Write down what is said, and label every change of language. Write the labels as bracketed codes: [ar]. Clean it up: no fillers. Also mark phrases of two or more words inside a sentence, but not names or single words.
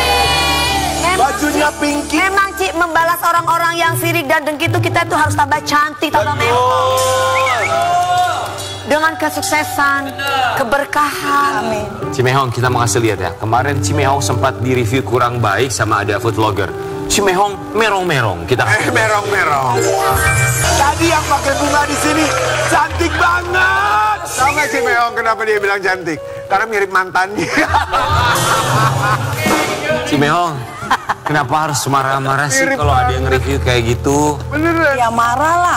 [id] Bajunya pinky. Memang Ci, membalas orang-orang yang sirik dan dengki itu kita tuh harus tambah cantik, tambah mewah. Dengan kesuksesan, keberkahan. Amin. Cimeong kita mau kasih lihat ya. Kemarin Cimeong sempat direview kurang baik sama ada [en] food vlogger. [id] Cimeong merong-merong. Kita Merong-merong. Tadi yang pakai bunga di sini cantik banget. Tahu nggak Cimeong kenapa dia bilang cantik? Karena mirip mantannya. Cimeong, kenapa harus marah-marah sih kalau ada yang review kayak gitu? Ya marah lah.